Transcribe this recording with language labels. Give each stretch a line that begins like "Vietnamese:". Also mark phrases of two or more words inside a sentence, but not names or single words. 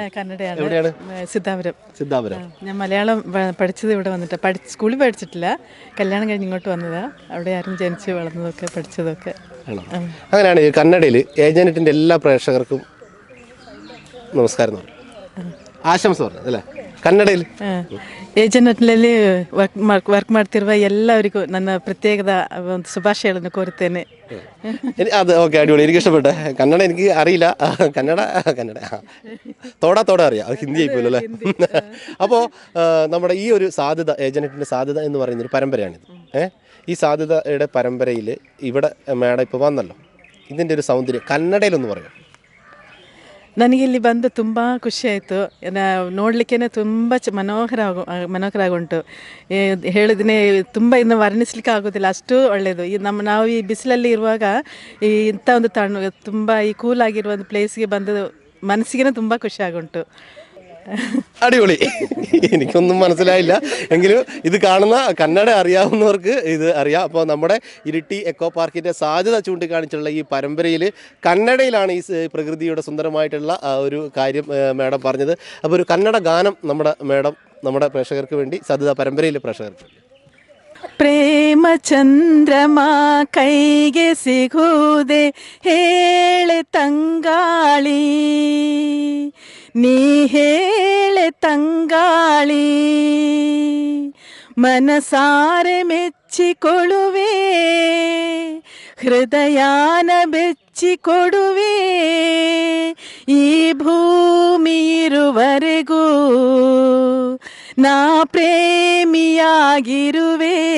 Malayalam: കന്നഡയാണ്. എവിടെയാണ്? സിദ്ധാപുരം. സിദ്ധാപുരം. ഞാൻ മലയാളം പഠിച്ചത് ഇവിടെ വന്നിട്ട്, സ്കൂളിൽ പഠിച്ചിട്ടില്ല, കല്യാണം കഴിഞ്ഞ് ഇങ്ങോട്ട് വന്നതാ. അവിടെ ആരും ജനിച്ച് വളർന്നതൊക്കെ പഠിച്ചതൊക്കെ. ആണോ? അങ്ങനെയാണ് ഈ കന്നഡയിൽ ഏജന്റിന്റെ എല്ലാ പ്രേക്ഷകർക്കും നമസ്കാരം എന്ന് പറയും,
Kannada: ಆಶಂಸ ಅಲ್ಲ ಕನ್ನಡದಲ್ಲಿ ಏಜೆಂಟ್ನಲ್ಲಿ ವರ್ಕ್ ಮಾಡ್ತಿರುವ ಎಲ್ಲರಿಗೂ ನನ್ನ ಪ್ರತ್ಯೇಕದ ಒಂದು ಶುಭಾಶಯಗಳನ್ನು ಕೋರುತ್ತೇನೆ.
Malayalam: അത് ഓക്കെ, അടിപൊളി. എനിക്ക് ഇഷ്ടപ്പെട്ടെ. കന്നഡ എനിക്ക് അറിയില്ല, കന്നഡ തോടാ അറിയാം, അത് ഹിന്ദി ആയിപ്പോലോ അല്ലേ. അപ്പോൾ നമ്മുടെ ഈ ഒരു സാധ്യത, ഏജന്റിൻ്റെ സാധ്യത എന്ന് പറയുന്നൊരു പരമ്പരയാണിത്. ഈ സാധ്യതയുടെ പരമ്പരയിൽ ഇവിടെ മേഡം ഇപ്പോൾ വന്നല്ലോ, ഇതിൻ്റെ ഒരു സൗന്ദര്യം കന്നഡയിലൊന്ന് പറയാം.
Kannada: ನನಗೆ ಇಲ್ಲಿ ಬಂದು ತುಂಬ ಖುಷಿಯಾಯಿತು. ನೋಡಲಿಕ್ಕೆ ತುಂಬ ಮನೋಹರ ಉಂಟು. ಹೇಳಿದ್ರೆ ತುಂಬ ಇನ್ನು ವರ್ಣಿಸ್ಲಿಕ್ಕೆ ಆಗೋದಿಲ್ಲ, ಅಷ್ಟು ಒಳ್ಳೆಯದು. ನಾವು ಈ ಬಿಸಿಲಲ್ಲಿ ಇರುವಾಗ ಇಂಥ ಒಂದು ತುಂಬ ಈ ಕೂಲಾಗಿರುವ ಒಂದು ಪ್ಲೇಸ್ಗೆ ಬಂದು ಮನಸ್ಸಿಗೆ ತುಂಬ ಖುಷಿಯಾಗುಂಟು.
Malayalam: അടിപൊളി. എനിക്കൊന്നും മനസ്സിലായില്ല, എങ്കിലും ഇത് കാണുന്ന കന്നഡ അറിയാവുന്നവർക്ക് ഇത് അറിയാം. അപ്പോൾ നമ്മുടെ ഇരിട്ടി എക്കോ പാർക്കിൻ്റെ സാധ്യത ചൂണ്ടിക്കാണിച്ചുള്ള ഈ പരമ്പരയിൽ കന്നഡയിലാണ് ഈ പ്രകൃതിയുടെ സുന്ദരമായിട്ടുള്ള ഒരു കാര്യം മേഡം പറഞ്ഞത്. അപ്പോൾ ഒരു കന്നഡ ഗാനം നമ്മുടെ പ്രേക്ഷകർക്ക് വേണ്ടി, സാധ്യത പരമ്പരയിലെ പ്രേക്ഷകർക്ക് വേണ്ടി.
Kannada: ಪ್ರೇಮ ಚಂದ್ರಮ ಕೈಗೆ ಸಿಗುವುದೇ ಹೇಳೆ ತಂಗಾಳಿ, ನೀ ಹೇಳೆ ತಂಗಾಳಿ, ಮನಸಾರೆ ಮೆಚ್ಚಿಕೊಳ್ಳುವೆ, ಹೃದಯಾನ ಬೆಚ್ಚಿಕೊಡುವೆ, ಈ ಭೂಮಿ ಇರುವರೆಗೂ ನಾ ಪ್ರೇಮಿಯಾಗಿರುವೆ.